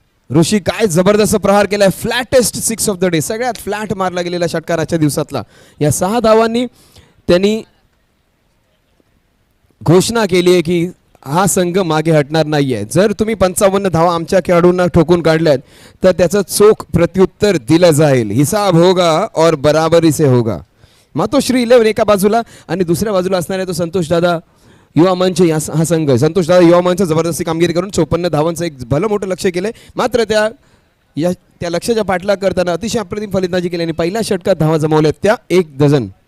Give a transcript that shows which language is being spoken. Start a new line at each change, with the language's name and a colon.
Marathi: ऋषी काय जबरदस्त प्रहार केलाय,
English: flattest 6 of the day,
Marathi: सगळ्यात फ्लॅट मारला गेलेला षटकार आजच्या दिवसातला. या 6 धावांनी त्यांनी घोषणा केली आहे की हा संघ मागे हटणार नाहीये. जर तुम्ही 55 धावा आमच्या खेळाडूंना ठोकून काढल्यात तर त्याचं चोख प्रत्युत्तर दिलं जाईल.
Hindi: हिसाब होगा और बराबरी से होगा.
Marathi: मातोश्री 11 एका बाजूला आणि दुसऱ्या बाजूला असणारे तो संतोष दादा युवा मंच हा संघ. संतोष दादा युवा मंच जबरदस्ती कामगिरी करून 54 धावांचं एक भलं मोठं लक्ष केलंय. मात्र त्या लक्ष्याच्या पाठलाग करताना अतिशय अप्रतिम फलंदाजी केल्याने पहिल्या षटकात धावा जमवल्यात त्या 1 डझन.